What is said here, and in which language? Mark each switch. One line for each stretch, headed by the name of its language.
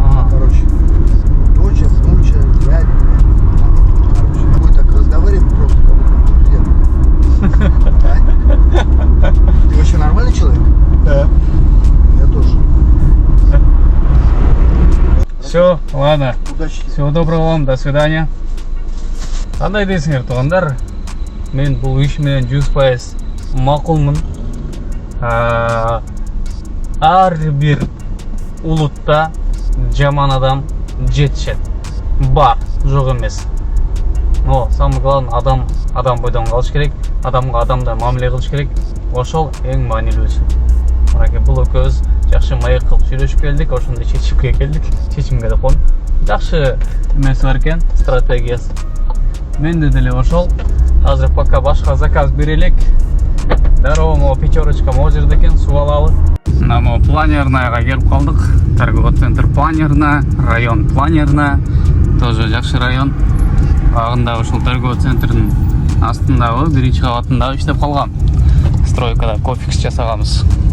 Russian: Короче, дочь, внуча, дядя, короче, мы так разговариваем просто как будто друзья. Ты вообще нормальный человек? Да. Я тоже. Все, ладно. Удачи. Всего доброго вам, до свидания.
Kyrgyz: Кандай дейсиңер туугандар? Мен бул иш менен 100% макулмун. Ар бир улутта жаман адам жетишет. Бар, жок эмес.
Russian: Но самое главное,
Kyrgyz: адам бойдон калыш керек, адамга адамдай мамиле кылыш керек. Ошол эң маанилүүсү. Мынакей бул экөөбүз жакшы маек кылып сүйлөшүп келдик, ошондой чечимге келдик. Чечимге деп коем. Жакшы эмеси бар экен, стратегиясы. Менде деле ошол. Азыр пока башка заказ берелик. Дароо, могу пятерочка могу жерде экен, суу алалы. Намо планернаяга келип калдык.
Russian: Торговый центр Планерна, район Планерна. Тоже жакшы район.
Kyrgyz: Агында ушул торговый центрдин астындагы биринчи кабатында иштеп калгам. Стройкада кофекс жасаганбыз.